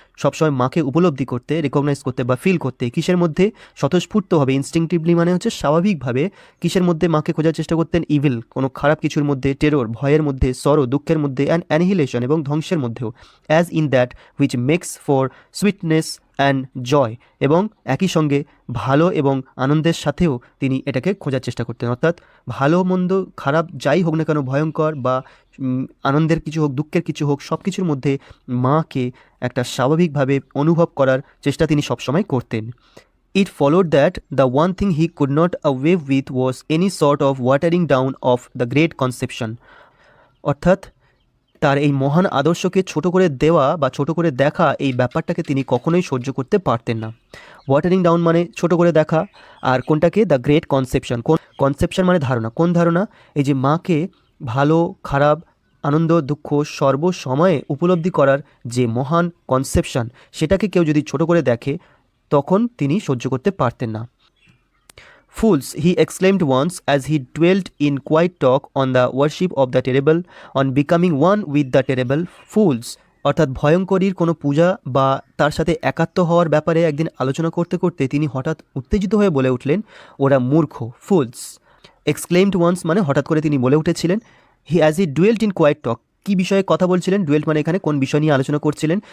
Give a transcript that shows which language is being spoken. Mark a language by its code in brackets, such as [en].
[bn] সবসময় মাকে উপলব্ধি করতে, রেকগনাইজ করতে বা ফিল করতে, কিসের মধ্যে স্বতঃস্ফূর্তভাবে, ইনস্টিংটিভলি মানে হচ্ছে স্বাভাবিকভাবে, কিসের মধ্যে মাকে খোঁজার চেষ্টা করতেন, ইভিল কোনো খারাপ কিছুর মধ্যে, টেরর ভয়ের মধ্যে, সরো দুঃখের মধ্যে, [en] and annihilation [bn] এবং ধ্বংসের মধ্যেও, [en] as in that which makes for sweetness and joy, [bn] এবং একই সঙ্গে ভালো এবং আনন্দের সাথেও তিনি এটাকে খোঁজার চেষ্টা করতেন। অর্থাৎ ভালো মন্দ খারাপ যাই হোক না কেন, ভয়ঙ্কর বা আনন্দের কিছু হোক, দুঃখের কিছু হোক, সব কিছুর মধ্যে মাকে একটা স্বাভাবিকভাবে অনুভব করার চেষ্টা তিনি সবসময় করতেন। [en] It followed that the one thing he could not away with was any sort of watering down of the great conception, [bn] অর্থাৎ তার এই মহান আদর্শকে ছোট করে দেওয়া বা ছোট করে দেখা, এই ব্যাপারটাকে তিনি কখনোই সহ্য করতে পারতেন না। ওয়াটারিং ডাউন মানে ছোট করে দেখা, আর কোনটাকে? [en] The great conception. [bn] কোন কনসেপশন মানে ধারণা, কোন ধারণা? এই যে মাকে ভালো খারাপ আনন্দ দুঃখ সর্বসময়ে উপলব্ধি করার যে মহান কনসেপশন, সেটাকে কেউ যদি ছোট করে দেখে তখন তিনি সহ্য করতে পারতেন না। [en] Fools, he exclaimed once as he dwelt in quiet talk on the worship of the terrible, on becoming one with the terrible. [bn] Fools, অর্থাৎ ভয়ঙ্করীর কোনো পূজা বা তার সাথে একাত্ম হওয়ার ব্যাপারে একদিন আলোচনা করতে করতে তিনি হঠাৎ উত্তেজিত হয়ে বলে উঠলেন, ওরা মূর্খ। [en] fools, exclaimed once [bn] মানে হঠাৎ করে তিনি বলে উঠেছিলেন। [en] as he dwelt in quiet talk, [bn] কী বিষয়ে কথা বলছিলেন? ডুয়েল্ট মানে এখানে কোন বিষয় নিয়ে আলোচনা করছিলেন?